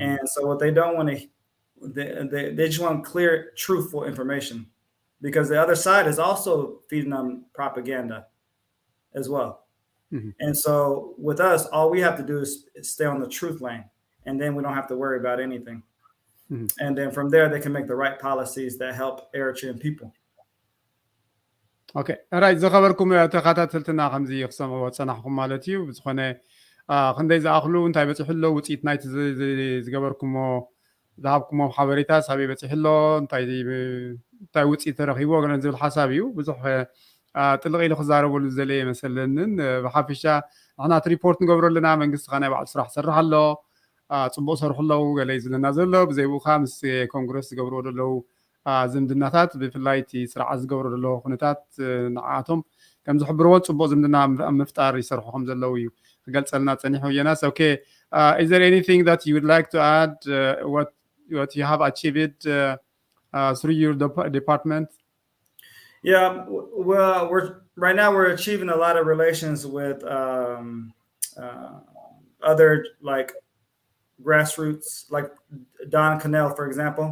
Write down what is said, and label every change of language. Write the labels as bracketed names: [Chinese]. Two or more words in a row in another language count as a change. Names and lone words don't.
[English] And so what they don't want to, they just want clear, truthful information, because the other side is also feeding them propaganda as well. Mm-hmm. And so with us, all we have to do is stay on the truth lane, and then we don't have to worry about anything. Mm-hmm. And then from there, they can make the right policies that help Eritrean people. Okay. Right. [Tigrinya] ዝኸበርኩም ተኸታተልትና ከምዚ ክሰምዕዎ ፀናሕኩም ማለት እዩ ብዝኾነ ክንደይ ዝኣኽሉ እንታይ በፂሕሎ ውፅኢት ናይቲ ዝገበርኩሞ ዝሃብኩሞም ሓበሬታ ሳበይ በፂሕሎ እንታይ ውፅኢት ተረኺቦ ገለ ዝብል ሓሳብ እዩ ብዙሕ ጥልቕ ኢሉ ክዛረበሉ ዝደለየ መሰለንን ብሓፈሻ ንሕና እቲ ሪፖርት ንገብሮ ኣለና መንግስቲ ኸ ናይ ባዕሉ ስራሕ ዝሰርሕ ኣሎ ፅቡቅ ሰርሑ ኣለዉ ገለ እዩ ዝብለና ዘሎ ብዘይብኡ ከዓ ምስ ኮንግረስ ዝገብርዎ ዘለዉ ዝምድናታት ብፍላይ እቲ ስርዓት ዝገብሮ ዘለዎ ኩነታት ንዓቶም ከም ዝሕብርዎን ፅቡቅ ዝምድና ኣብ ምፍጣር ይሰርሑ ከም ዘለዉ እዩ ክገልፀልና ፀኒሑ የናስ [English] okay is there anything that you would like to add what you have achieved through your department? Yeah, well, right now we're achieving a lot of relations with other like grassroots, like Don Cannell, for example.